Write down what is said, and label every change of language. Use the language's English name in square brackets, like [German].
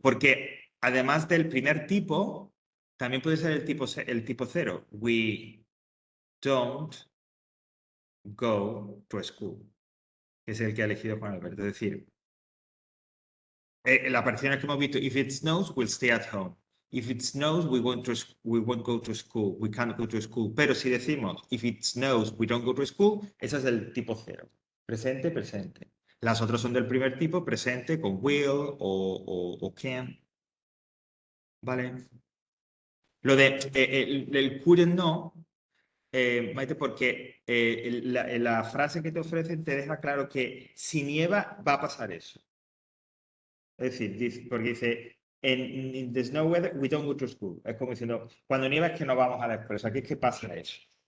[Spanish] Porque además del primer tipo, también puede ser el tipo 0. [English] We don't go to school. [Spanish] Que es el que ha elegido Juan Alberto. Es decir, la aparición que hemos visto, [English] if it snows, we'll stay at home. If it snows, we won't go to school. We can't go to school. [Spanish] Pero si decimos, [English] if it snows, we don't go to school, [Spanish] eso es del tipo 0. Presente, presente. Las otras son del primer tipo, presente, con will o can. ¿Vale? Lo de el couldn't no, Maite, porque la frase que te ofrecen te deja claro que si nieva va a pasar eso. Es decir, porque dice, [English] in the snow weather, we don't go to school. [Spanish] Es como diciendo, cuando nieva es que no vamos a la escuela. O sea, ¿qué es que pasa eso?